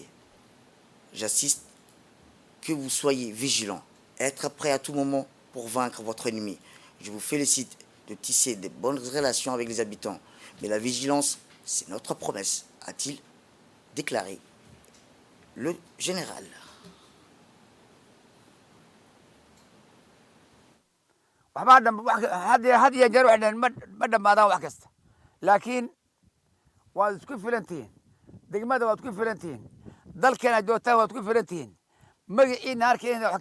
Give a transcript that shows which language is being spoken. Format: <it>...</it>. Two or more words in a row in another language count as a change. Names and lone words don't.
<fr>J'assiste que vous soyez vigilants, être prêt à tout moment pour vaincre votre ennemi. Je vous félicite de tisser de bonnes relations avec les habitants. Mais la vigilance, c'est notre promesse, a-t-il déclaré le général.</fr> <so>had iyo jeer waxay dhaheen ma dhammaadaan wax kasta laakiin waad isku filan tihiin degmada waad ku filan tihiin dalkeena joogtaan waad ku filan tihiin magaciina harkeena wax</so>